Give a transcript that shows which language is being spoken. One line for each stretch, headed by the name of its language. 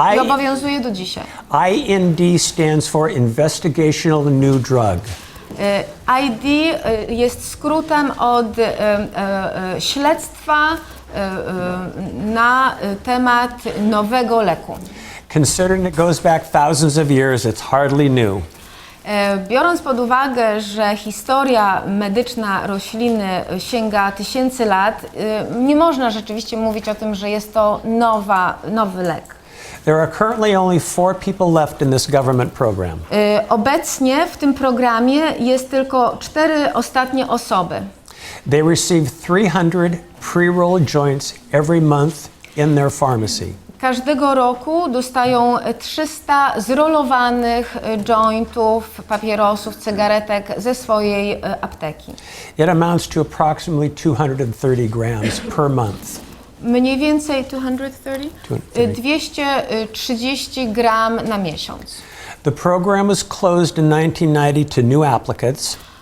Polish: I obowiązuje do dzisiaj.
English: IND stands for Investigational New Drug.
Polish: ID jest skrótem od śledztwa na temat nowego leku.
English: Considering it goes back thousands of years, it's hardly new.
Polish: Biorąc pod uwagę, że historia medyczna rośliny sięga tysięcy lat, nie można rzeczywiście mówić o tym, że jest to nowy lek.
English: There are currently only 4 people left in this government program.
Polish: Obecnie w tym programie jest tylko 4 ostatnie osoby.
English: They receive 300 pre-rolled joints every month in their pharmacy.
Polish: Każdego roku dostają 300 zrolowanych jointów, papierosów, cygaretek ze swojej apteki.
English: It amounts to approximately 230 grams per month.
Polish: Mniej więcej 230 gram na miesiąc.
English: The program was closed in 1990 to new applicants.